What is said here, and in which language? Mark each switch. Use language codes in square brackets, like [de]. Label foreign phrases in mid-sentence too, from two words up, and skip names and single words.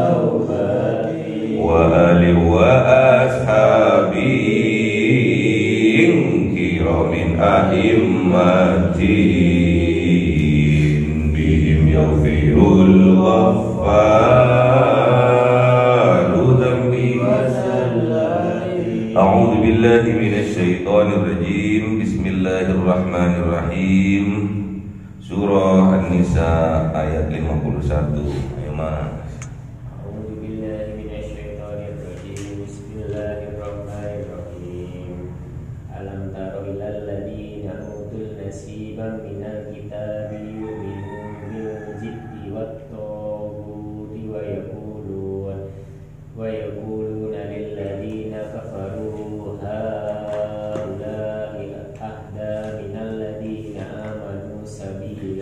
[ar] وآل وأصحاب كرام أئمة بهم يغفر الغفار ذنبي. أعوذ بالله من الشيطان الرجيم. Bismillahirrahmanirrahim. [id] Surah An-Nisa ayat 51. Ayo Mas. [ar] أعوذ بالله من الشيطان الرجيم. Bismillahirrahmanirrahim. ألم تر إلى الذين أوتوا نصيبا من الكتاب يؤمنون بالجبت والطاغوت ويقولون للذين كفروا هؤلاء أهدى من الذين آمنوا سبيلا.